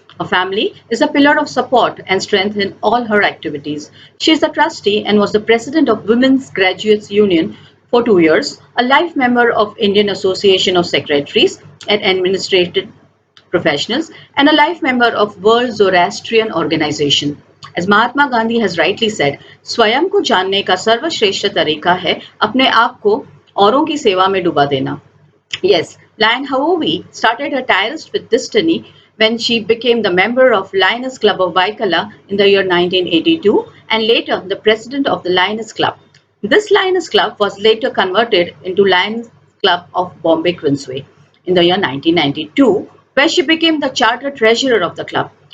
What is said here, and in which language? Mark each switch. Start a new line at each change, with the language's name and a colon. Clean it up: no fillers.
English: Her family is a pillar of support and strength in all her activities. She is the trustee and was the president of Women's Graduates Union for 2 years, a life member of Indian Association of Secretaries and Administrative Professionals, and a life member of World Zoroastrian Organization. As Mahatma Gandhi has rightly said,
Hindi: स्वयं को जानने का सर्वश्रेष्ठ तरीका है अपने आप को औरों की सेवा में डुबा देना.
English: Yes, Lion Hovi started her tireless with destiny when she became the member of Lions Club of Waikala in the year 1982 and later the president of the Lions Club. This Lions Club was later converted into Lions Club of Bombay Queensway in the year 1992, where she became the charter treasurer of the club.